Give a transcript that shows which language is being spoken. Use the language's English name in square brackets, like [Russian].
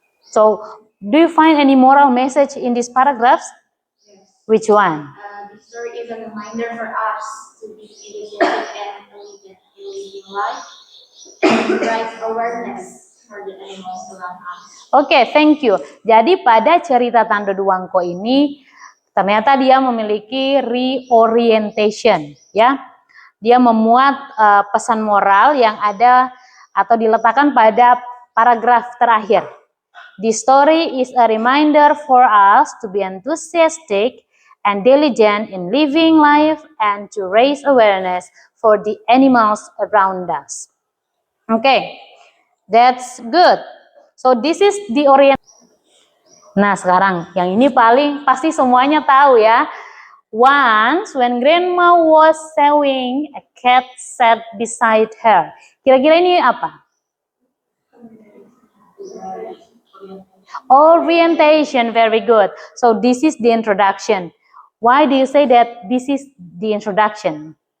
[English] So, do you find any moral message in these paragraphs? Yes. Which one? The story is a reminder for us to be energetic and living life, and raise awareness for the animals around us. Oke, thank you. [Indonesian] Jadi pada cerita Tando Duwangko ini ternyata dia memiliki reorientation, ya. Dia memuat pesan moral yang ada atau diletakkan pada paragraf terakhir. [English] The story is a reminder for us to be enthusiastic and diligent in living life and to raise awareness for the animals around us. Okay, that's good. So this is the orientation. [Indonesian] Nah sekarang yang ini paling pasti semuanya tahu ya. [English] Once when grandma was sewing, a cat sat beside her. [Indonesian] Kira-kira ini apa? [English] Orientation, very good. So this is the introduction. Why do you say that this is the introduction?